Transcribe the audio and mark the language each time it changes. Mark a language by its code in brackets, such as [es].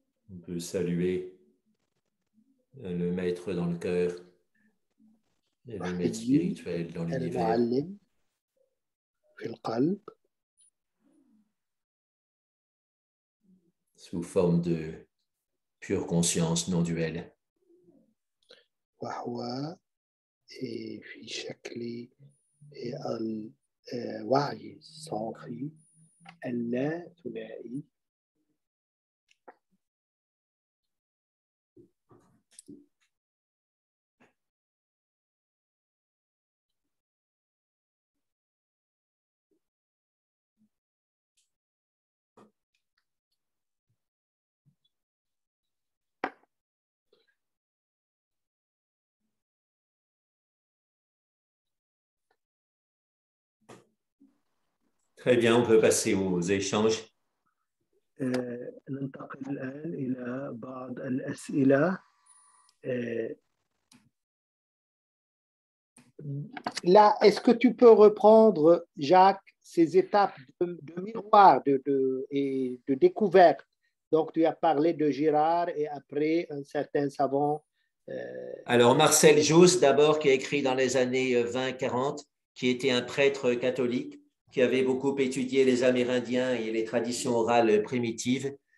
[fr] On peut saluer le maître dans le cœur et le maître spirituel dans l'univers. [ar] المعلم في القلب [fr] sous forme de pure conscience non duelle. [ar] وهو في شكل الوعي الصافي اللا ثنائي. [fr] Très bien, on peut passer aux échanges. [ar] ننتقل الآن إلى بعض الأسئلة. [fr] Là, est-ce que tu peux reprendre, Jacques, ces étapes de miroir et de découverte? Donc, tu as parlé de Girard et après un certain savant. Alors, Marcel Jousse, d'abord, qui a écrit dans les années 20-40, qui était un prêtre catholique, qui avait beaucoup étudié les Amérindiens et les traditions orales primitives.